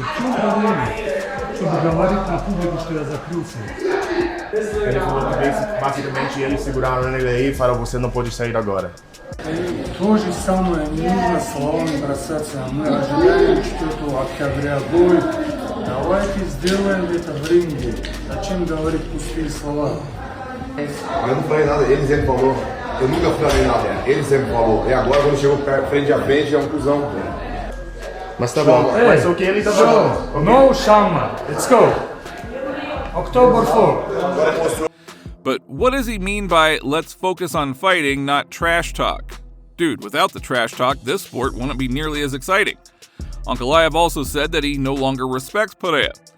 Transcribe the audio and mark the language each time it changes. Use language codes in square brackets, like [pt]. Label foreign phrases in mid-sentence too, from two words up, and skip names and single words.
[ru] В чем проблема? Чтобы говорить на публику, что я закрылся. [pt] Ele falou que basicamente eles seguraram ele aí e falaram, você não pode sair agora. [ru] То же самое, не нужно словами бросаться. Мы ожидаем 4 октября бой. Давайте сделаем это в ринге. Зачем говорить пустые слова? [pt] Eu não falei nada, ele sempre falou. Eu nunca falei nada, ele sempre falou. E agora quando chegou frente a frente é um cuzão. Mas tá bom, mas o que ele tá falando? [en] No Shama, let's go. October 4. But what does he mean by let's focus on fighting, not trash talk? Dude, without the trash talk, this sport wouldn't be nearly as exciting. Ankalaev also said that he no longer respects Pereira.